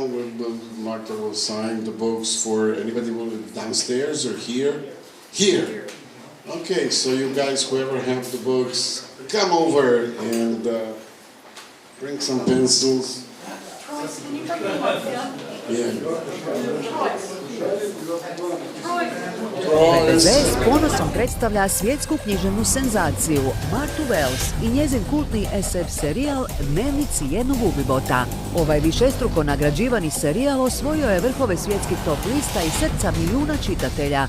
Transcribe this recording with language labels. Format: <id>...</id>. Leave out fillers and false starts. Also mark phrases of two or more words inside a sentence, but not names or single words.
<en>Will Marta will sign the books for anybody downstairs or here? Here. Okay, so you guys, whoever have the books, come over and bring some pencils. Yeah.</en> <hr>V.B.Z s ponosom predstavlja svjetsku književnu senzaciju Martu Wells i njezin kultni SF serijal Dnevnici jednog Ubibota. Ovaj višestruko nagrađivani serijal osvojio je vrhove svjetskih top lista i srca milijuna čitatelja.</hr>